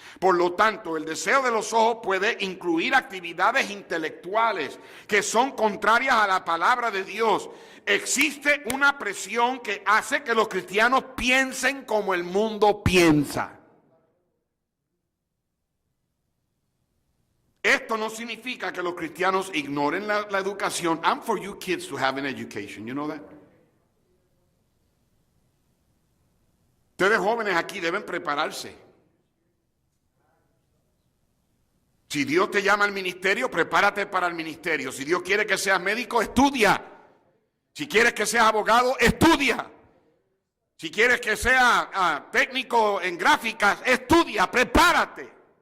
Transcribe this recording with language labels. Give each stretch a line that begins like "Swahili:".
Spanish: Por lo tanto, el deseo de los ojos puede incluir actividades intelectuales que son contrarias a la palabra de Dios. Existe una presión que hace que los cristianos piensen como el mundo piensa. Esto no significa que los cristianos ignoren la educación.
English: I'm for you kids to have an education, you know that?
Spanish: Ustedes jóvenes aquí deben prepararse. Si Dios te llama al ministerio, prepárate para el ministerio. Si Dios quiere que seas médico, estudia. Si quieres que seas abogado, estudia. Si quieres que seas técnico en gráficas, estudia, prepárate.